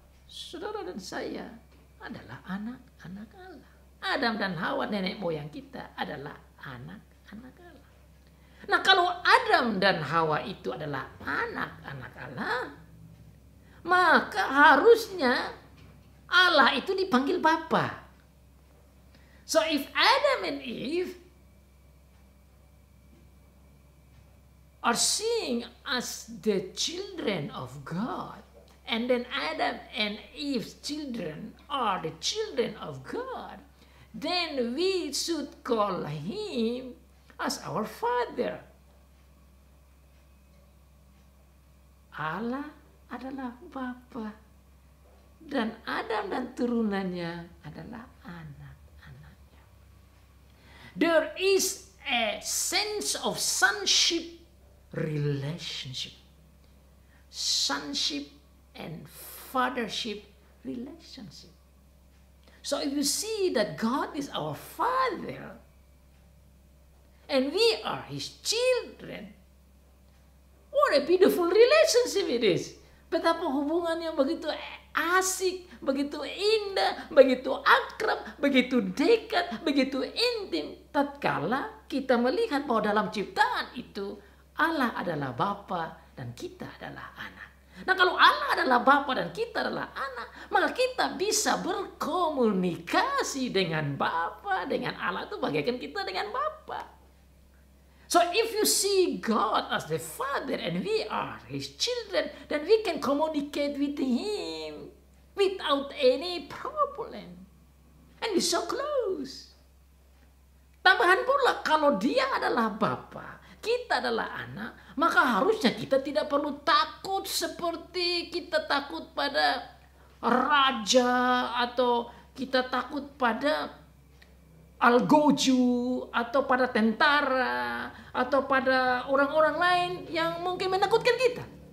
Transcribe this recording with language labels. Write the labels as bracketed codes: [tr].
[id] Saudara dan saya adalah anak-anak Allah. Adam dan Hawa nenek moyang kita adalah anak-anak Allah. Nah, kalau Adam dan Hawa itu adalah anak-anak Allah, maka harusnya Allah itu dipanggil Bapa. [en] So if Adam and Eve are seen as the children of God, and then Adam and Eve's children are the children of God, then we should call Him as our Father. [id] Allah adalah Bapa dan Adam dan turunannya adalah anak-anaknya. [en] There is a sense of sonship relationship. Sonship and fathership relationship. So if you see that God is our Father and we are His children, what a beautiful relationship it is. [id] Betapa hubungan yang begitu asik, begitu indah, begitu akrab, begitu dekat, begitu intim. Tatkala kita melihat bahwa dalam ciptaan itu Allah adalah Bapa dan kita adalah anak. Nah, kalau Allah adalah Bapa dan kita adalah anak, maka kita bisa berkomunikasi dengan Bapa, dengan Allah itu bagaikan kita dengan Bapa. [en] So if you see God as the Father and we are His children, then we can communicate with Him without any problem. And we're so close. [id] Tambahan pula, kalau Dia adalah Bapa, kita adalah anak, maka harusnya kita tidak perlu takut seperti kita takut pada raja atau kita takut pada algojo atau pada tentara atau pada orang-orang lain yang mungkin menakutkan kita.